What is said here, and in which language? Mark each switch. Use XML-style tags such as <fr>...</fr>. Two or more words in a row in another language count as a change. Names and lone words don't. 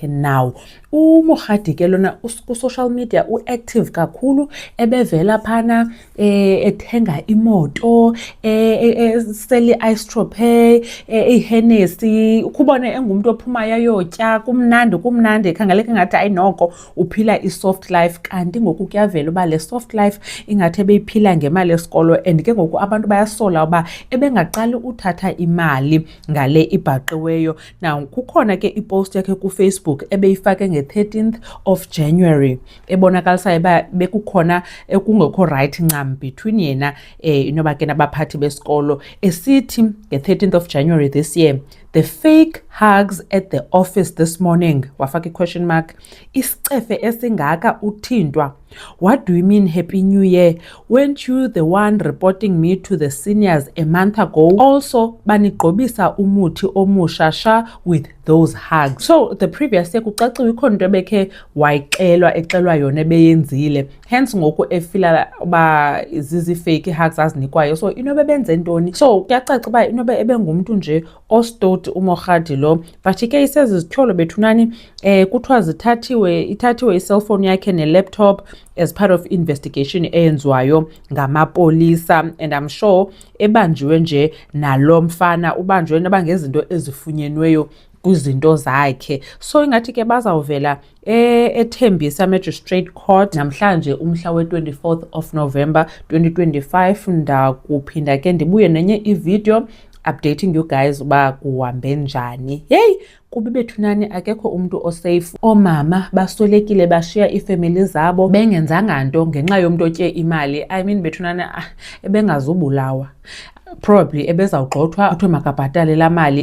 <xh>Now uMogadi ke lona ku-</xh> <en>social media</en> <xh>u-active kakhulu, ebevela phana ethenga imoto, eseli ice-trophy, iHennessy, ukubone engumntu ophumayo ayotya, kumnandi, khangeleka ngathi ayinoko uphila i-</xh> <en>soft life.</en> <xh>Kanti ngoku kuyavela uba le</xh> <en>soft life</en> <xh>ingathi ebeyiphila ngemali yesikolo, and ke ngoku abantu bayasola uba ebengaqali uthatha imali ngale ibhaqiweyo. Now kukhona ke ipost yakhe kuFacebook ebeyifake nge-</xh> <en>13th of January</en> <xh>ebonakalisayo uba bekukhona ekungekho right ncam between yena inoba ke nabaphathi besikolo, esithi nge-</xh> <en>13th of January this year, "The fake hugs at the office this morning,"</en> <xh>wafaka i-</xh> <en>question mark,</en> <xh>"isicefe esingaka uthintwa.</xh> <en>What do you mean Happy New Year? Weren't you the one reporting me to the seniors a month ago?</en> <zu>Also, banigqobisa umuthi omusha sha</zu> <en>with those hugs." So the previous year</en> <xh>kucaciwe ikhona into ebekhe exelwa yona ebeyenzile, hence ngoku efila uba zizi-</xh> <en>fake hugs</en> <xh>azinikwayo. So inobe benze ntoni? So kuyacaca uba inobe ebengumntu nje ostoti uMogadi lo, but ke isezizithyolo bethunani kuthiwa ithathiwe i-cellphone yakhe ne-laptop</xh> <en>as part of investigation</en> <xh>eyenziwayo ngamapolisa,</xh> <en>and I'm sure</en> <xh>ebanjiwe nje nalo mfana, ubanjiwe nabangezinto ezifunyenweyo kwizinto zakhe. So ingathi ke bazawuvela eThembisa Magistrate Court namhlanje umhla we-</xh> <en>24th of November 2025.</en> <xh>Ndakuphinda ke ndibuye nenye ivideo</xh> <en>updating you guys</en> <xh>uba kuhambe njani. Kuba bethunani akekho umuntu osafe. Oomama basolekile bashiya iifemeli zabo bengenzanga nto ngenxa yomntu otye imali.</xh> <en>I mean</en> <xh>bethunani ebengazubulawa, probably ebezawugxothwa kuthiwe makabhatale laa mali.</xh>